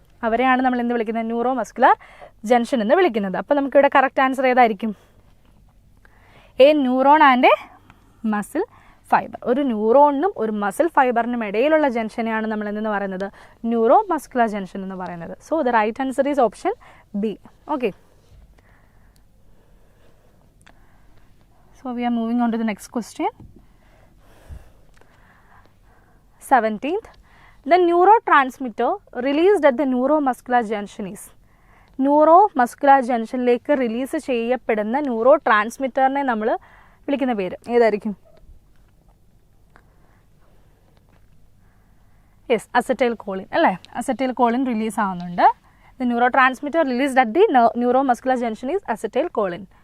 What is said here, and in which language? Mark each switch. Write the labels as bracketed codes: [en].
[ml] അവരെയാണ് നമ്മൾ എന്ത് വിളിക്കുന്നത്? ന്യൂറോ മസ്കുലർ ജംഗ്ഷൻ എന്ന് വിളിക്കുന്നത്. അപ്പോൾ നമുക്കിവിടെ കറക്റ്റ് ആൻസർ ഏതായിരിക്കും? [en] A neuron and a muscle fibre. [ml] ഒരു ന്യൂറോണിനും ഒരു മസിൽ ഫൈബറിനും ഇടയിലുള്ള ജംഗ്ഷനെയാണ് നമ്മൾ എന്തെന്ന് പറയുന്നത്? ന്യൂറോ മസ്കുലർ ജംഗ്ഷൻ എന്ന് പറയുന്നത്. [en] So the right answer is option B. Okay, so we are moving on to the next question. 17th, the neurotransmitter released at the neuromuscular junction is. [ml] Neuromuscular ജംഗ്ഷനിലേക്ക് release ചെയ്യപ്പെടുന്ന neuro ട്രാൻസ്മിറ്ററിനെ നമ്മൾ വിളിക്കുന്ന പേര് ഏതായിരിക്കും? [en] yes, [ml] acetyl Colin അല്ലേ. Acetyl Colin release ആവുന്നുണ്ട്. [en] The neurotransmitter released at the neuromuscular junction is acetylcholine.